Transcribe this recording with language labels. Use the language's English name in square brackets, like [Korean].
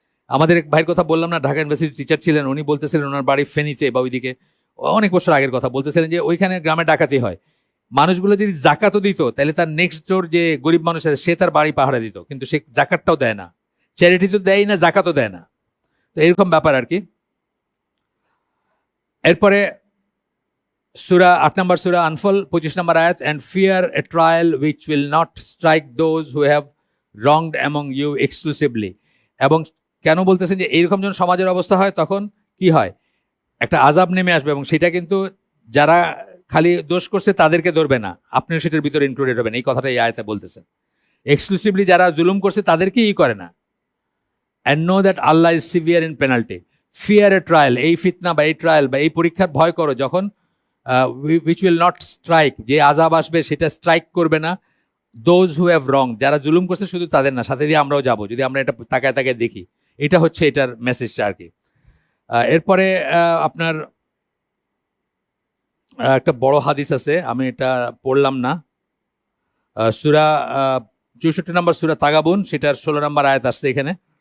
[Bangla] আমাদের এক ভাইয়ের কথা বললাম না, ঢাকা ইউনিভার্সিটির টিচার ছিলেন, উনি বলতেছিলেন ওনার বাড়ি ফেনীতে বা ওইদিকে, অনেক বছর আগের কথা বলতেছিলেন যে ওইখানে গ্রামে ডাকাতি হয়, মানুষগুলো যদি জাকাতও দিত তাহলে তার নেক্সট ডোর যে গরিব মানুষ আছে সে তার বাড়ি পাহারা দিত, কিন্তু সে জাকাতটাও দেয় না, চ্যারিটি তো দেয় না, জাকাতও দেয় না। তো এরকম ব্যাপার আর কি। এরপরে সূরা 8 নম্বর সূরা আনফল 25 নম্বর আয়াত, [English] and fear a trial which will not strike those who have wronged among you exclusively। [Bangla] এবং কেন বলতেছেন যে এইরকম যখন সমাজের অবস্থা হয় তখন কি হয়, একটা আযাব নেমে আসবে, এবং সেটা কিন্তু যারা খালি দোষ করছে তাদেরকে ধরবে না, আপনিও সেটার ভিতরে ইনক্লুডেড হবেন, এই কথাটা এই আয়াতে বলতেছেন। এক্সক্লুসিভলি যারা জুলুম করছে তাদেরকে করে না। [English] and know that Allah is severe in penalty। fear a trial, [Bangla] এই ফিতনা বা এই ট্রায়াল বা এই পরীক্ষার ভয় করো যখন [English] which will not strike, [Bangla] যে আযাব আসবে সেটা স্ট্রাইক করবে না [English] those who have wrong, [Bangla] যারা জুলুম করছে শুধু তাদের না, সাথে দিয়ে আমরাও যাব যদি আমরা এটা তাকায় তাকায় দেখি। এটা হচ্ছে এটার মেসেজটা আর কি। এরপরে আপনার একটা বড় হাদিস আছে, আমি এটা পড়লাম না, সূরা 64 নম্বর সূরা তাগাবুন, সেটার 16 নম্বর আয়াত আসছে এখানে।